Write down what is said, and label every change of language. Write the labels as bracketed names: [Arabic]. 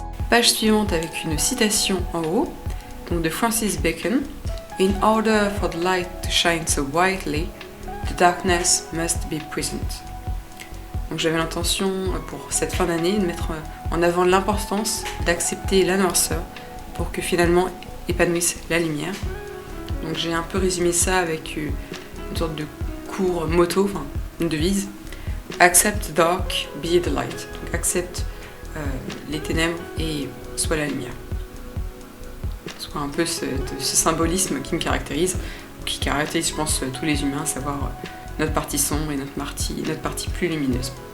[French] Page suivante avec une citation en haut, donc de Francis Bacon. [English] In order for the light to shine so brightly, the darkness must be present. [French] Donc j'avais l'intention pour cette fin d'année de mettre en avant l'importance d'accepter la noirceur pour que finalement épanouisse la lumière. Donc j'ai un peu résumé ça avec une sorte de cours motto, enfin une devise. [English] Accept the dark, be the light. [French] Donc accepte les ténèbres et sois la lumière. Soit un peu ce symbolisme qui me caractérise, qui caractérise je pense tous les humains, à savoir notre partie sombre et notre partie plus lumineuse.